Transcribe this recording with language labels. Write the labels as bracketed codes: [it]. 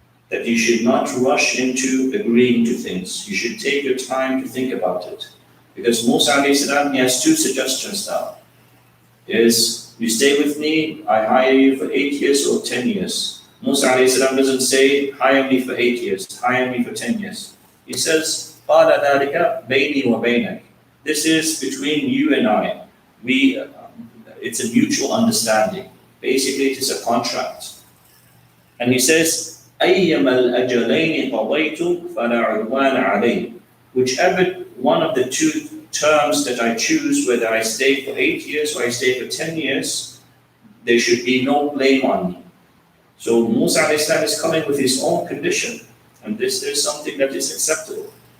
[en] That you should not rush into agreeing to things. You should take your time to think about it. Because Musa alayhi salam, he has two suggestions now. Is, you stay with me, I hire you for 8 years or 10 years. Musa alayhi salam doesn't say, hire me for 8 years, hire me for 10 years. He says, [ar] قَالَ ذَلِكَ بَيْنِي وَبَيْنَكَ. [en] This is between you and I. It's a mutual understanding. Basically, it is a contract. And he says, [ar] أَيَّمَا الْأَجَلَيْنِ قَضَيْتُ فَلَا عُدْوَانَ عَلَيْهِ. [en] Whichever one of the two terms that I choose, whether I stay for 8 years or I stay for 10 years, there should be no blame on me. So Musa alayhi salam is coming with his own condition, and this is something that is acceptable.